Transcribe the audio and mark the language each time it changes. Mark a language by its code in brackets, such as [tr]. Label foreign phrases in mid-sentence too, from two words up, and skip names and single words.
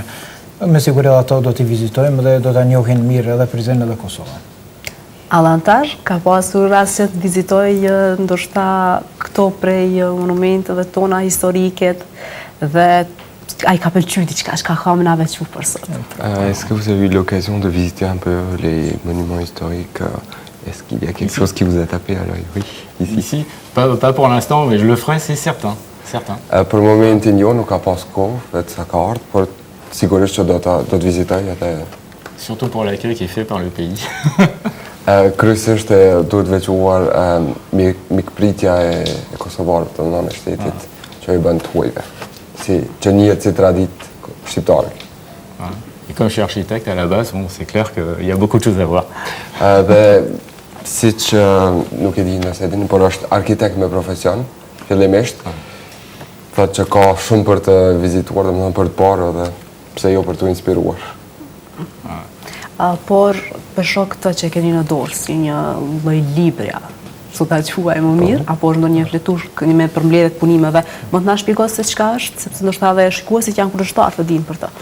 [sq] Me siguri ato do t'i vizitojmë dhe do t'a njohin mirë edhe Prizrenin edhe Kosovën. Allantar, ka pasur rast që të vizitoj ndoshta këto prej monumenteve tona historike dhe ai ka pëlqyer diçka, çka kam na veçu për sot. [fr] Est-ce que vous avez eu l'occasion de visiter un peu les monuments historiques? Est-ce qu'il y a quelque chose qui vous a tapé à l'œil? Oui, ici. Pas pour l'instant, mais je le ferai, c'est certain. [sq] Për momentin jo, nuk ka pas kohë, vetë sa ka ardhur, por sigurisht që do të vizitoj atë. [fr] Surtout pour l'accueil qui est fait par le pays. [sq] Kryesisht duhet veçuar mikpritja e kosovarëve të nënë shtetit që i bën të huajve. Që njihet si traditë shqiptare. [fr] Et comme je suis architecte à la base, bon, c'est clair qu'il y a beaucoup de choses à voir. [sq] Dhe siç nuk e di nëse e dini, por është arkitekt me profesion, fillimisht. Thotë që ka shumë për të vizituar, domethënë për të parë dhe pse jo për të inspiruar. Por për shkak të që keni në dorë si një lloj libri, su ta quaj më mirë, apo është ndonjë fletush me përmbledhjet punimeve, më të na shpjegos se çka është, sepse ndoshta edhe shikuesit janë kundërshtar të dinë për të.